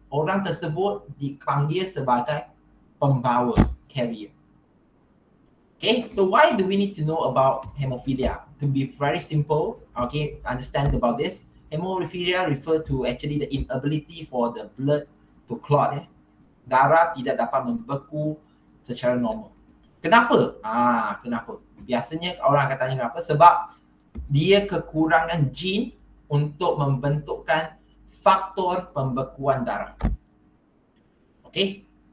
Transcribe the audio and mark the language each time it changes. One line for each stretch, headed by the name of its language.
Malay: Orang tersebut dipanggil sebagai pembawa, carrier.
English: Okay, so why do we need to know about hemophilia? To be very simple, okay, understand about this. Hemophilia refer to actually the inability for the blood to clot.
Malay: Darah tidak dapat membeku secara normal. Kenapa? Kenapa? Biasanya orang akan tanya kenapa? Sebab dia kekurangan jin untuk membentukkan faktor pembekuan darah. Okey.